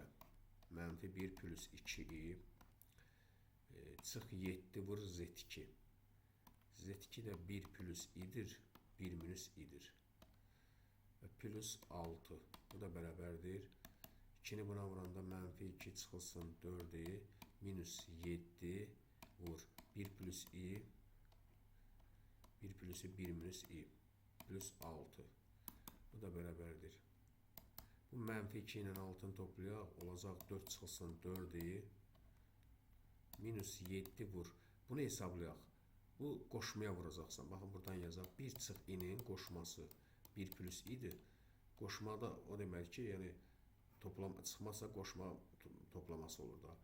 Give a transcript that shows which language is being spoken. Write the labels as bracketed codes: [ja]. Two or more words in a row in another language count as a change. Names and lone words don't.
[az] Mənfi 1 plus 2i. Çıx 7 vur Z2. Z2 də 1 plus idir, 1 minus idir. Və plus 6. Bu da bərabərdir. 2-ni buna vuranda mənfi 2 çıxılsın 4i. Minus 7 vur 1 plus i. 1 plus i 1 minus i. Plus 6. Bu da bərabərdir. Bu mənfi 2 ilə 6-ını toplayaq. Olacaq 4 çıxılsın 4i. Minus 7 vur. Bunu hesablayaq. Bu qoşmaya vuracaqsan. Baxın, buradan yazaq. 1 çıx i-nin qoşması 1 plus i-dir. Qoşmada o demək ki, yəni çıxmazsa qoşma toplaması olur da.